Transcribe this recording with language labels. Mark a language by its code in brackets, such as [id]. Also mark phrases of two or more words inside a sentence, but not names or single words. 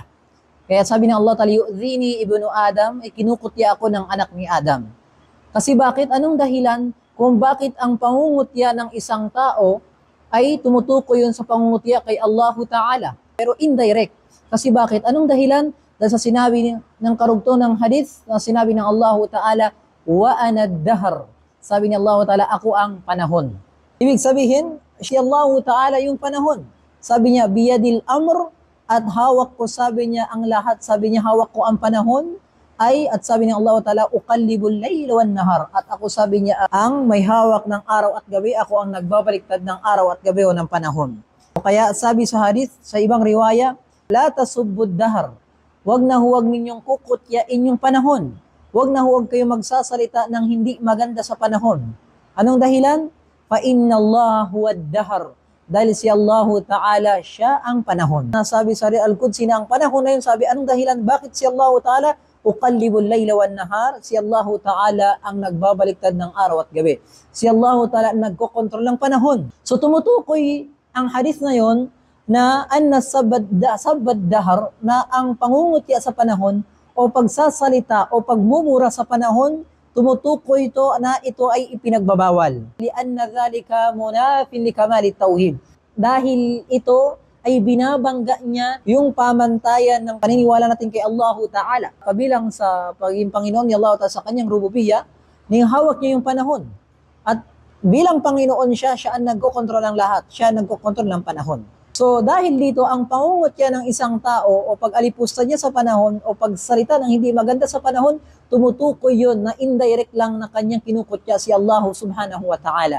[tl] Kaya sabi ng [ar] الله تعالى يؤذيني ابن آدم, [tl] ay kinukutya ako ng anak ni Adam. Kasi bakit? Anong dahilan kung bakit ang pangungutya ng isang tao ay tumutukoy yon sa pangungutya kay [ar] الله تعالى? [tl] Pero indirect. Kasi bakit? Anong dahilan? Dahil sa sinabi ng karugtong ng hadith, na sinabi ng [ar] الله تعالى وأنا الدهر. [tl] Sabi ni [ar] الله تعالى, [tl] ako ang panahon. Ibig sabihin, si [ar] الله تعالى [tl] yung panahon. Sabi niya, [ar] بيدي الأمر, [tl] at hawak ko, sabi niya, ang lahat. Sabi niya, hawak ko ang panahon, at sabi ni [ar] الله تعالى أقلب الليل والنهار. [tl] At ako, sabi niya, ang may hawak ng araw at gabi, ako ang nagbabaliktad ng araw at gabi o ng panahon. Kaya sabi sa hadith, sa ibang riwaya, [ar] لا تسبوا الدهر. [tl] Huwag na huwag ninyong kukutyain yung panahon. Huwag na huwag kayong magsasalita ng hindi maganda sa panahon. Anong dahilan? [ar] فإن الله هو الدهر. [tl] Dahil si [ar] الله تعالى, [tl] siya ang panahon. Nasabi sa Al-Qudsi na ang panahon na yun, sabi, anong dahilan? Bakit si [ar] الله تعالى? أقلب الليل والنهار. [tl] Si [ar] الله تعالى [tl] ang nagbabaliktad ng araw at gabi. Si [ar] الله تعالى [tl] ang nagkokontrol ng panahon. So tumutukoy ang hadith na yun na [ar] أن سب الدهر, [tl] na ang pangungutya sa panahon o pagsasalita o pagmumura sa panahon, tumutukoy ito na ito ay ipinagbabawal. [ar] لأن ذلك منافٍ لكمال التوحيد. [tl] Dahil ito ay binabangga niya yung pamantayan ng paniniwala natin kay [ar] الله تعالى. [tl] Kabilang sa pagiging Panginoon ni [ar] الله تعالى [tl] sa kanyang rububiyya, hawak niya yung panahon. At bilang Panginoon siya ang nagkokontrol ng lahat. Siya ang nagkokontrol ng panahon. So dahil dito, ang pangungutya ng isang tao o pag-alipusta niya sa panahon o pagsalita ng hindi maganda sa panahon, tumutukoy yun na indirect lang na kanyang kinukutya si [ar] الله سبحانه وتعالى.